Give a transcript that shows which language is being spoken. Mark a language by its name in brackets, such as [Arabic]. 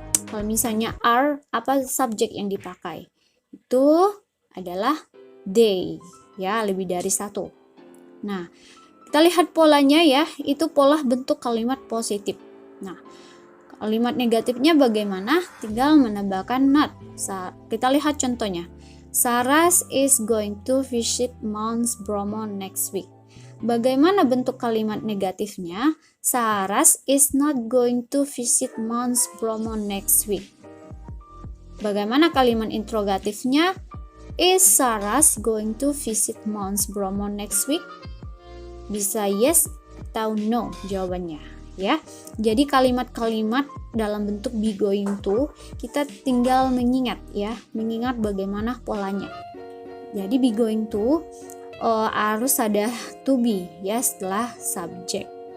[Indonesian] Kalau misalnya are, apa subjek yang dipakai? Itu adalah they, ya, lebih dari satu. Nah, kita lihat polanya, ya, itu pola bentuk kalimat positif. Nah, kalimat negatifnya bagaimana? Tinggal menambahkan not. Kita lihat contohnya. [English] Saras is going to visit Mount Bromo next week. [Indonesian] Bagaimana bentuk kalimat negatifnya? [English] Saras is not going to visit Mount Bromo next week. [Indonesian] Bagaimana kalimat interrogatifnya? [English] Is Saras going to visit Mount Bromo next week? [Indonesian] Bisa yes atau no jawabannya, ya. Jadi kalimat-kalimat dalam bentuk be going to, kita tinggal mengingat bagaimana polanya. Jadi be going to harus ada to be ya setelah subject.